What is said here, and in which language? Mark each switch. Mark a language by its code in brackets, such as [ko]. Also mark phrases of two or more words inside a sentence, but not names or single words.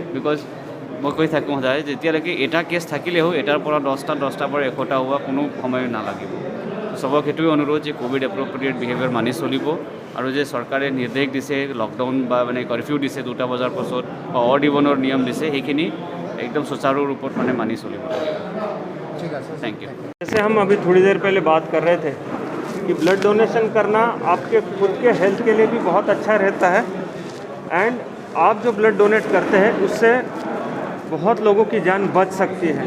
[as] বিকজ মই কৈ থাকোঁ সদায় যেতিয়ালৈকে এটা কেছ থাকিলেও এটাৰ পৰা 10টাৰ পৰা 100টা হোৱা কোনো সময় নালাগিব। চবক সেইটোৱে অনুৰোধ যে [en] covid appropriate behaviour [as] মানি চলিব আৰু যে চৰকাৰে নিৰ্দেশ দিছে, লকডাউন বা মানে কাৰফিউ দিছে 2টা বজাৰ পাছত বা [en] odd evenৰ [as] নিয়ম দিছে, সেইখিনি [hi] एकदम सुचारू रूप में मानी चलिए। ठीक है, [en] thank you. [hi] जैसे हम अभी थोड़ी देर पहले बात कर रहे थे कि [en] blood donation [hi] करना आपके खुद के हेल्थ के लिए भी बहुत अच्छा रहता है, एंड आप जो [en] blood donate [hi] करते हैं उससे बहुत लोगों की जान बच सकती है।